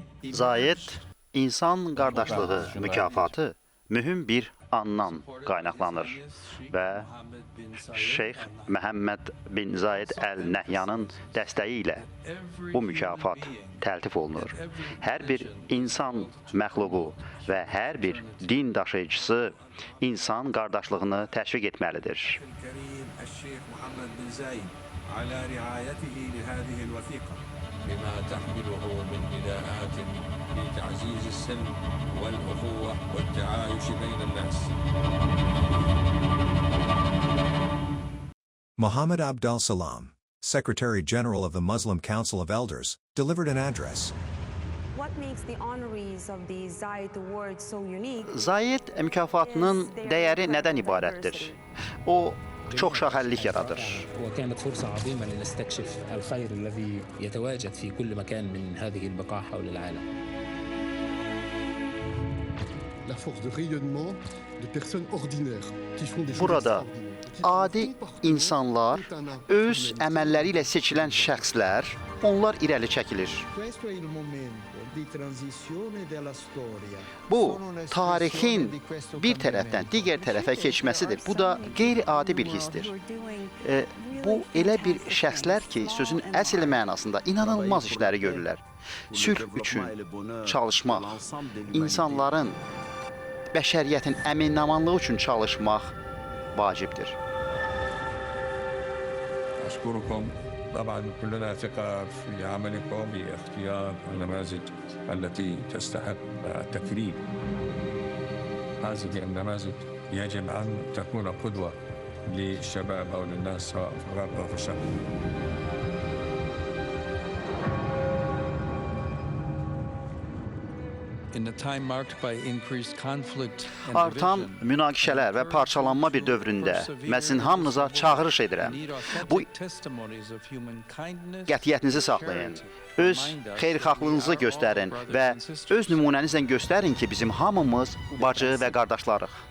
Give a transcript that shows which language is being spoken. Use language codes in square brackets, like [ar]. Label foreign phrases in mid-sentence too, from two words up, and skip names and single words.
[az] Zayed İnsan Qardaşlığı mükafatı mühüm bir andan qaynaqlanır və Şeyx Məhəmməd bin Zayed Əl Nəhyanın dəstəyi ilə bu mükafat təltif olunur. Hər bir insan məxluqu və hər bir din daşıyıcısı insan qardaşlığını təşviq etməlidir. [ar] بما تحمله من نداءات لتعزيز السلم والأخوة والتعايش بين الناس. [en] Muhammad Abdul Salam, Secretary General of the Muslim Council of Elders, delivered an address. What makes the honorees of the Zayed Award so unique? [az] Zayed mükafatının dəyəri nədən ibarətdir? O çoxşaxəllik yaradır. [ar] وكانت فرصة عظيمة لنستكشف الخير الذي يتواجد في كل مكان من هذه البقاع حول العالم. [fr] La force de rayonnement de personnes ordinaires qui font des choses [az] Burada [fr] extraordinaires. [az] adi insanlar, öz əməlləri ilə seçilən şəxslər, onlar irəli çəkilir. Bu, tarixin bir tərəfdən digər tərəfə keçməsidir. Bu da qeyri-adi bir hissdir. Bu, elə bir şəxslər ki, sözün əsl mənasında inanılmaz işləri görürlər. Sülh üçün çalışmaq, insanların, bəşəriyyətin əmin-amanlığı üçün çalışmaq vacibdir. [ar] أشكركم. طبعا كلنا ثقة في عملكم باختيار النماذج التي تستحق التكريم. هذه النماذج يجب أن تكون قدوة للشباب أو للناس سواء في الغرب أو في الشرق. [az] Artan münaqişələr və parçalanma bir dövründə mən sizin hamınıza çağırış edirəm. Bu qətiyyətinizi saxlayın, öz xeyirxahlığınızı göstərin və öz nümunənizlə göstərin ki, bizim hamımız bacı və qardaşlarıq.